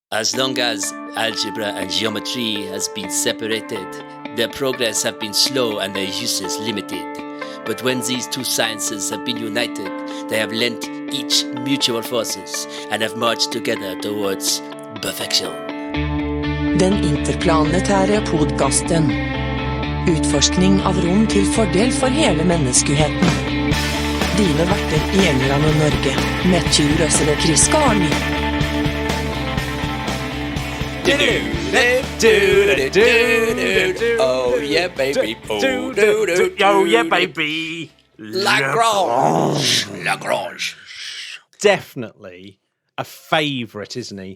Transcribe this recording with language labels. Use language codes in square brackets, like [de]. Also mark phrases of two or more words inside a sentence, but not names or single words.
[en] As long as algebra and geometry has been separated, their progress have been slow and their uses limited. But when these two sciences have been united, they have lent each mutual forces and have marched together towards perfection. [no] Den interplanetære podcasten. Utforskning av rom til fordel for hele menneskeheten. Dine verter i England og Norge, Matthew Russell og Chris Carney. [en] Oh yeah, baby. Oh yeah, baby. Lagrange. Definitely a favourite, isn't he?